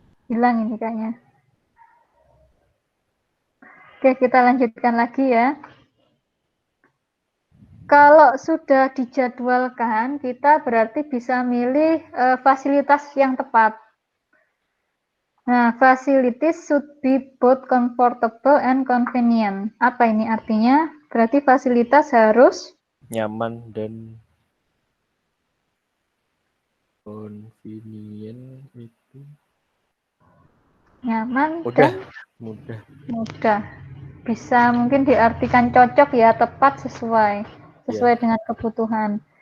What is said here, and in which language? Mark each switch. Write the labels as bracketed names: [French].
[Indonesian] Hilang ini kayaknya. Oke, kita lanjutkan lagi ya. Kalau sudah dijadwalkan, kita berarti bisa milih fasilitas yang tepat. [English] Nah, facilities should be both comfortable and convenient. [Indonesian] Apa ini artinya? Berarti fasilitas harus Nyaman dan convenient itu nyaman mudah. dan mudah. Bisa mungkin diartikan cocok ya, tepat, sesuai dengan kebutuhan.